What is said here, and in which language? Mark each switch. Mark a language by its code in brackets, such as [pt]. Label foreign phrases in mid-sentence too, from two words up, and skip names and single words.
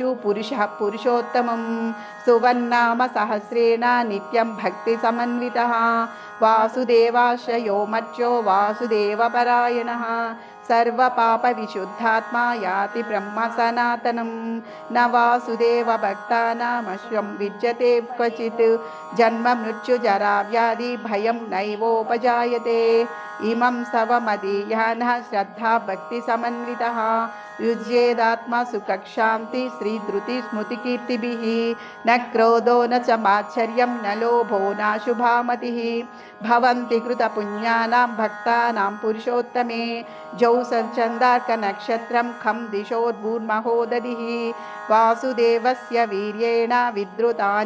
[sa] పురుషః పురుషోత్తమం సువన్నామ సహస్రేణ నిత్యం భక్తి సమన్వితః వాసుదేవాశ్రయో మర్చో వాసుదేవపరాయణः సర్వపాప విశుద్ధాత్మా యాతి బ్రహ్మ సనాతనం న వాసుదేవ భక్తానామశ్వం విద్యతే క్వచిత్ జన్మ మృత్యు జరా వ్యాధి భయం నైవోపజాయతే इमं सवमदीयानः श्रद्धा भक्तिसमन्वितः युज्येदात्मा सुखक्षान्ति श्रीधृतिस्मृतिकीर्तिभिः न क्रोधो न च मात्सर्यं न लोभो नाशुभामतिः भवन्ति कृतपुण्यानां भक्तानां पुरुषोत्तमे जौसञ्चन्दार्कनक्षत्रं खं दिशोर्भूर्महोदधिः वासुदेवस्य वीर्येण विद्रुतानि